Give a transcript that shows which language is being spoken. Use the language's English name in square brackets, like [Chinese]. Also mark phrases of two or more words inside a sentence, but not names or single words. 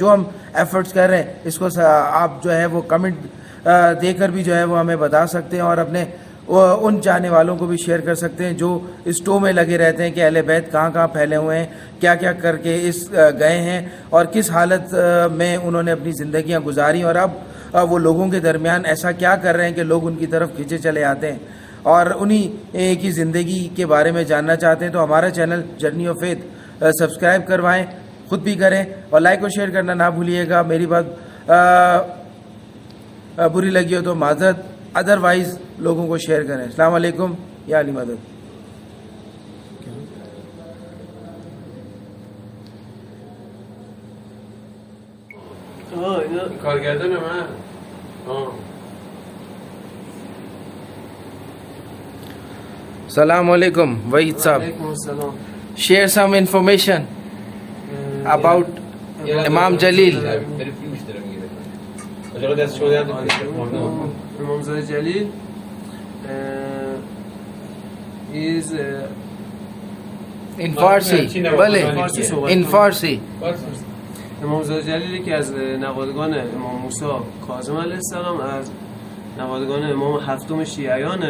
[Urdu] جو ہم ایفرٹس کر رہے ہیں اس کو آپ جو ہے وہ کمنٹ دے کر بھی جو ہے وہ ہمیں بتا سکتے ہیں, اور اپنے ان چاہنے والوں کو بھی شیئر کر سکتے ہیں جو اس ٹو میں لگے رہتے ہیں کہ اہل بیت کہاں کہاں پھیلے ہوئے ہیں, کیا کیا کر کے اس گئے ہیں اور کس حالت میں انہوں نے اپنی زندگیاں گزاری, اور اب وہ لوگوں کے درمیان ایسا کیا کر رہے ہیں کہ لوگ ان کی طرف کھینچے چلے آتے ہیں اور انہی کی زندگی کے بارے میں جاننا چاہتے ہیں. تو ہمارا چینل جرنی آف فیتھ سبسکرائب کروائیں, خود بھی کریں, اور لائک اور شیئر کرنا نہ بھولیے گا. میری بات بری لگی ہو تو معذرت, ادروائز لوگوں کو شیئر کریں. السلام علیکم, یا علی مدد. [Persian] کارگردان من [Urdu] السلام علیکم وحید صاحب. [English] share some information about امام جلیل. امامزاده جلیل is in Farsi, بله in Farsi. [Persian] امامزاده جلیل یکی از نوادگان امام موسی کاظم علیه السلام, از نوادگان امام هفتم شیعیانه.